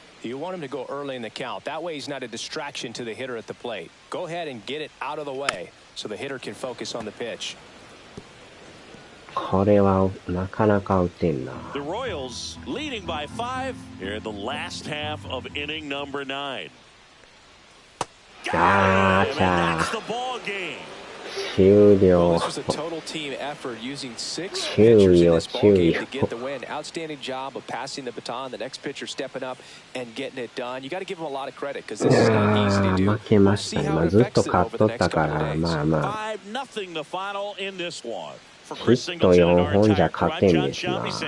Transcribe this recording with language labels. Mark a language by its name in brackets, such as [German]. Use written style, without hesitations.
[English] You want him to go early in the count. That way he's not a distraction to the hitter at the plate. Go ahead and get it out of the way so the hitter can focus on the pitch. [Japanese] これはなかなか打てんな。 [English] The Royals leading by 5 here in the last half of inning number 9. That's the ball game. [Japanese] 終了。 [English] This was a total team effort using 6 pitchers in this ball game to get the win. Outstanding job of passing the baton. The next pitcher stepping up and getting it done. You got to give him a lot of credit because this is not easy to do. [Japanese] 負けましたね。ずっと勝っとったからまあまあ。 [English] 5-0 the final in this one. [Japanese] ヒット4本じゃ勝てんですな。